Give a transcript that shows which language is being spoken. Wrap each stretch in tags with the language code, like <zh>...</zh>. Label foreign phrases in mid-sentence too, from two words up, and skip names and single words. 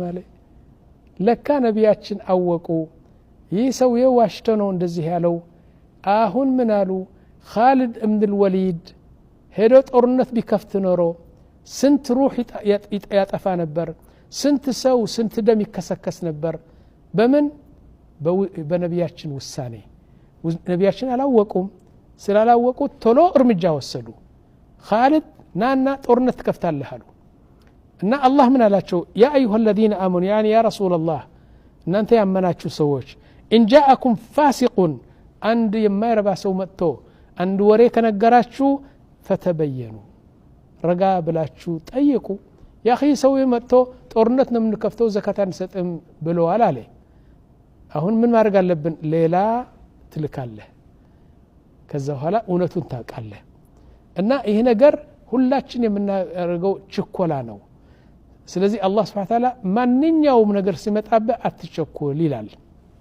<am>አለ ለካ ነብያችን አወቁ ይህ ሰው የዋሽቶ ነው እንደዚህ ያለው አሁን ምን አሉ ኻሊድ ኢብኑ አልወሊድ ሄዶ ጦርነት ቢከፍት ኖሮ ስንት ሩህ ያጠፋ ነበር ስንት ሰው ስንት ደም ይከሰከስ ነበር በምን በነብያችን ውሳኔ ነብያችን አላወቁም ስላላወቁ ቶሎ እርምጃ ወሰዱ ኻሊድ ናና ጦርነት ከፍታለህ አሉ እና አላህ ምን አላቸው</am> <ar>يا أيها الذين آمنوا يعني يا رسول الله</ar> <am>እናንተ ያመናችሁ ሰዎች</am> <ar>إن جاءكم فاسق አንድ</ar> <am>የማይረባ ሰው መጥቶ አንድ ወሬ ከነገራችሁ فتبينوا ረጋ ብላችሁ ጠይቁ</am> <ar>يا أخي</ar> <am>ሰው መጥቶ ጦርነት ነው የምንከፍተው ዘካት አንሰጥም ብለዋል አለ አሁን ምን ማድረግ አለብን ሌላ ትልካለህ ከዛ በኋላ እውነቱን ታውቃለህ እና ይሄ ነገር ሁላችን የምናደርገው ችኮላ ነው ስለዚህ አላህ</am> <ar>سبحانه وتعالى</ar> <am>ማንኛውም ነገር ሲመጣበት አትቸኮል ይላል</am>